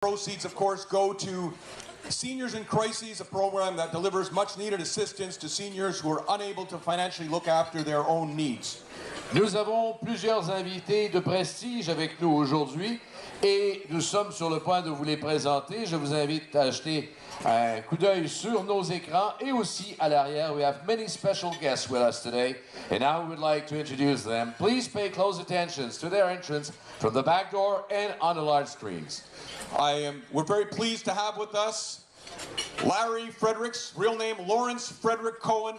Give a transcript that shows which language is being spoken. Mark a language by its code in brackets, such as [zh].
[en] Proceeds, of course, go to Seniors in Crises, a program that delivers much-needed assistance to seniors who are unable to financially look after their own needs. [fr] Nous avons plusieurs invités de prestige avec nous aujourd'hui et nous sommes sur le point de vous les présenter. Je vous invite à jeter un coup d'œil sur nos écrans et aussi à l'arrière. [en] We have many special guests with us today, and now we would like to introduce them. Please pay close attention to their entrance from the back door and on the large screens. We're very pleased to have with us Larry Fredericks, real name Lawrence Frederick Cohen.